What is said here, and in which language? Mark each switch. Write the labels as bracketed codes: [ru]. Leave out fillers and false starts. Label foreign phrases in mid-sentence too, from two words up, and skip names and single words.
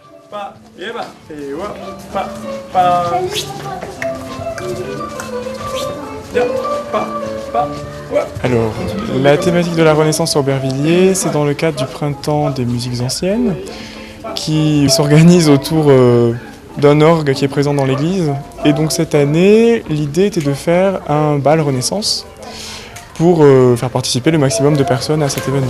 [fr] pa, et ba, et wa, pa, pa. Ya, pa, pa, wa. Alors, la thématique de la Renaissance à Aubervilliers, c'est dans le cadre du Printemps des musiques anciennes, qui s'organise autour d'un orgue qui est présent dans l'église. Et donc cette année, l'idée était de faire un bal Renaissance pour faire participer le maximum de personnes à cet événement.